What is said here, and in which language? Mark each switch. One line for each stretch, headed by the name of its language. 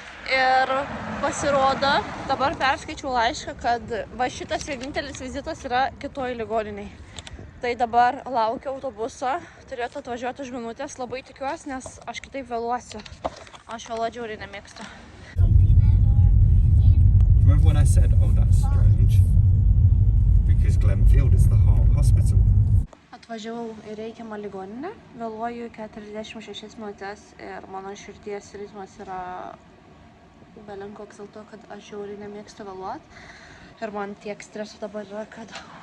Lithuanian: Ir pasirodo, dabar perskaičiau laišką, kad va šitas vienintelis vizitas yra kitoj ligoniniai. Tai dabar laukiu autobuso, turėtų atvažiuoti už minutės, labai tikiuosi, nes aš kitaip vėluosiu. Aš vėluoti žiauriai nemėgstu.
English: Remember when I said, oh, that's strange? Because Glenfield is the heart hospital.
Lithuanian: Atvažiavau į reikiamą ligoninę, vėluoju 46 minutės ir mano širdies ritmas yra belenkoks dėl to, kad aš žiauriai nemėgstu vėluoti. Ir man tiek streso dabar yra, kad...